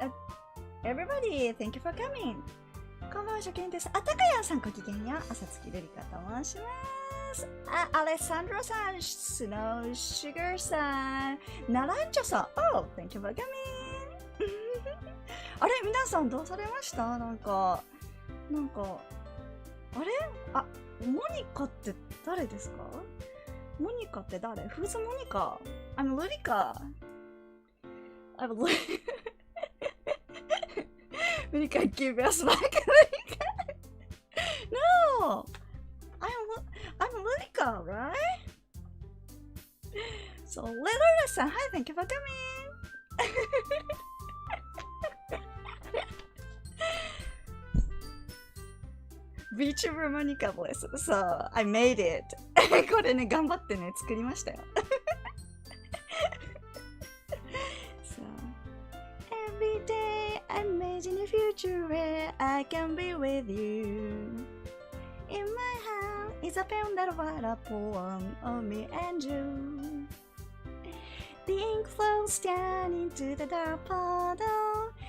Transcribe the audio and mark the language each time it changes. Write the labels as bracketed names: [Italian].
[English] So, everybody, thank you for coming. [Japanese] こんばんは、初見です。あ、高谷さん、ごきげんよう。朝月るりかと申します。 [English] アレサンドロさん、スノーシュガーさん、ナランチョさん、Oh, thank you for coming. [Japanese] あれ、皆さんどうされました？なんか、あれ？あ、モニカって誰ですか？モニカって誰？ [English] Who's モニカ？I'm Lurika. I'm Lurika. Lurika, give us back. No! I'm Lurika, right? So, Lurika-san, hi, thank you for coming. [Japanese] VTuber モニカです。 [English] So, I made it. [Japanese] これね、頑張ってね、作りましたよ。 [English] So, every day I imagine a future where I can be with you. In my hand is a pen that write a poem of me and you. The ink flows down into the dark puddle.